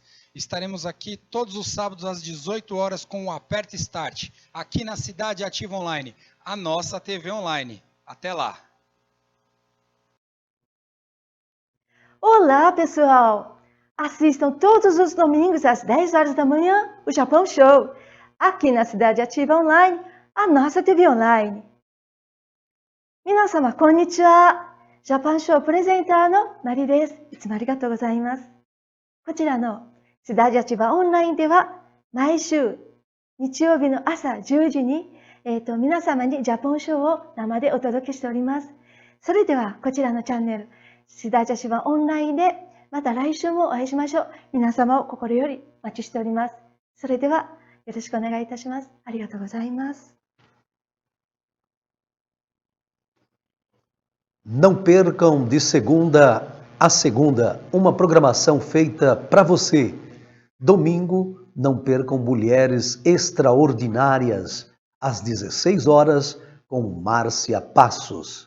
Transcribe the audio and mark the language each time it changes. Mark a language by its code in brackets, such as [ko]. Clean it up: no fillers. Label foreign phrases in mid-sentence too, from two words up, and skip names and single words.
[pt] Estaremos aqui todos os sábados às 18 horas com o Aperta Start, aqui na Cidade Ativa Online, a nossa TV online. Até lá! Olá, pessoal! Assistam todos os domingos às 10 horas da manhã o Japão Show, aqui na Cidade Ativa Online, a nossa TV online. [ja] 皆様、こんにちは! ジャパンショープレゼンターのマリです。いつもありがとうございます。こちらのシダジアチバオンラインでは毎週日曜日の朝10時に、皆様にジャパンショーを生でお届けしております。それではこちらのチャンネルシダジアチバオンラインでまた来週もお会いしましょう。皆様を心よりお待ちしております。それではよろしくお願いいたします。ありがとうございます。 [pt] Não percam de segunda a segunda uma programação feita para você. Domingo, não percam Mulheres Extraordinárias, às 16 horas, com Márcia Passos.